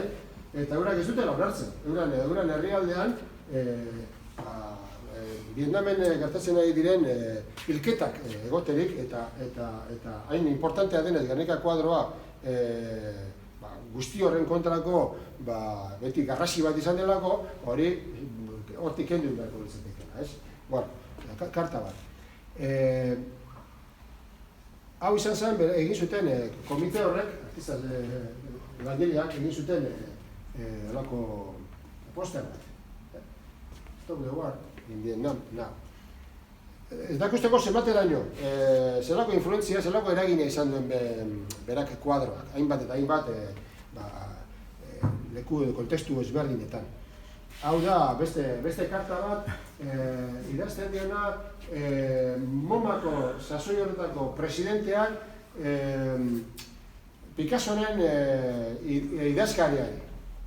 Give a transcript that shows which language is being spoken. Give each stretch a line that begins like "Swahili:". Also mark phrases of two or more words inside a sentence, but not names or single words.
Basque: Eta eurak ez dutela onartzen, euran herrialdean Vietnamen gertatzen ari diren hilketak egoterik eta hain importantea denez Gernika kuadroa guzti horren kontrako beti garrasi bat izan delako, hori hortik kendu beharko litzatekela, ez? Bueno, karta bat. Hau izan zen, egin zuten komite horrek, artistaz langileak egin zuten olako poster bat.
English: Stop the war in Vietnam now.
Basque: Ez dakusteko zenbateraino, zelako influentzia, zelako eragina izan duen berak kuadroak, hainbat eta hainbat leku edo kontestu ezberdinetan. Hau da, beste karta bat, idazten diona MoMako sasoi horretako presidenteak Picassoren idazkariari.